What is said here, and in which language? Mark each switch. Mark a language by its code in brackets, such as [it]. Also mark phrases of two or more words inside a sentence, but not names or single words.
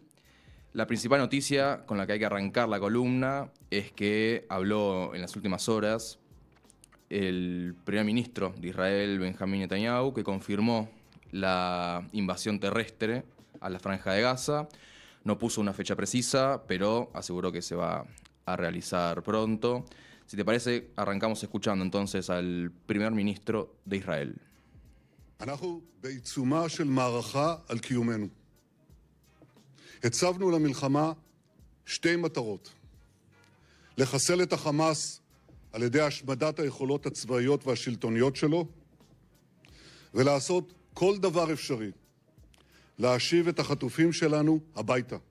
[es] La principal noticia con la que hay que arrancar la columna es que habló en las últimas horas el primer ministro de Israel, Benjamín Netanyahu, que confirmó la invasión terrestre a la franja de Gaza. No puso una fecha precisa, pero aseguró que se va a realizar pronto. Si te parece, arrancamos escuchando entonces al primer ministro de Israel. [he] אנחנו בעיצומה של מערכה על קיומנו. הצבנו למלחמה 2 מטרות: לחסל את החמאס על ידי השמדת היכולות הצבאיות והשלטוניות שלו, ולעשות כל דבר אפשרי להשיב את החטופים שלנו הביתה.